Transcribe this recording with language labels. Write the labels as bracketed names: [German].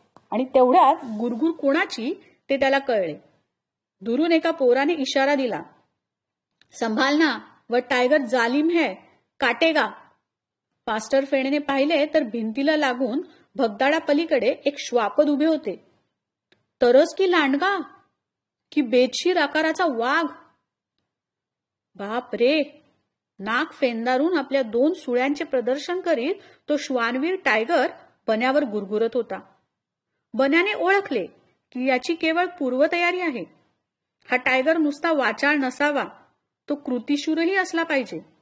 [Marathi] आणि तेवढ्यात गुरगुर कोणाची ते त्याला कळले. दुरून एका पोराने इशारा दिला, [Hindi] संभालना, व टायगर जालिम है, काटेगा. [Marathi] फास्टर फेणेने पाहिले तर भिंतीला लागून भगदाडा पलीकडे एक श्वापद उभे होते. तरस की लांडगा की बेदशीर आकाराचा वाघ. बाप रे! नाक फेंदारून आपल्या 2 सुळ्यांचे प्रदर्शन करीत तो श्वानवीर टायगर बन्यावर गुरगुरत होता. बन्याने ओळखले की याची केवळ पूर्वतयारी आहे. हा टायगर नुसता वाचाळ नसावा, तो कृतिशूरही असला पाहिजे.